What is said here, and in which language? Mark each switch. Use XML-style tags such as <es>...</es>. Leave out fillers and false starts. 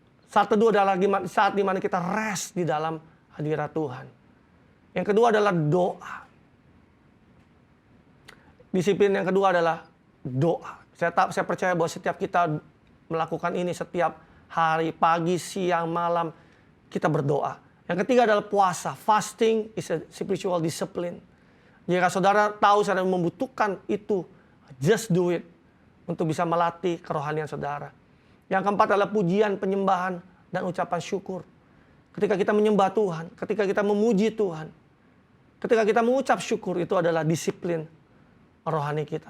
<id>Saat teduh adalah saat di mana kita rest di dalam hadirat Tuhan. Yang kedua adalah doa. Disiplin yang kedua adalah doa. Saya percaya bahwa setiap kita melakukan ini setiap hari, pagi, siang, malam, kita berdoa. Yang ketiga adalah puasa.</id> <en>Fasting is a spiritual discipline.</en> <id>Jika saudara tahu saudara membutuhkan itu,</id> <en>just do it.</en> <id>Untuk bisa melatih kerohanian saudara. Yang keempat adalah pujian, penyembahan, dan ucapan syukur. Ketika kita menyembah Tuhan, ketika kita memuji Tuhan, ketika kita mengucap syukur, itu adalah disiplin rohani kita.</id>